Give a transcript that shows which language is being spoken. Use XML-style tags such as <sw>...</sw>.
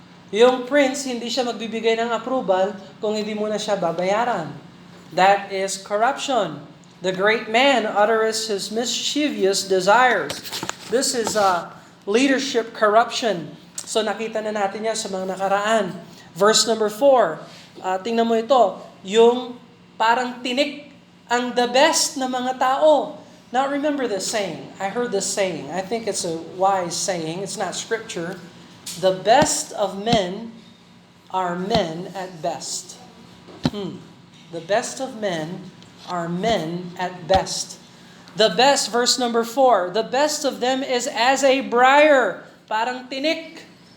<tl>Yung prince, hindi siya magbibigay ng approval kung hindi mo na siya babayaran.</tl> <en>That is corruption. The great man utters his mischievous desires. This is leadership corruption.</en> <tl>So nakita na natin yan sa mga nakaraan. Verse number 4. Tingnan mo ito. Yung parang tinik ang the best na mga tao.</tl> <en>Now remember this saying. I heard this saying. I think it's a wise saying. It's not scripture. The best of men are men at best. The best of men are men at best. The best, verse number 4, the best of them is as a briar,</en> <tl>parang tinik.</tl>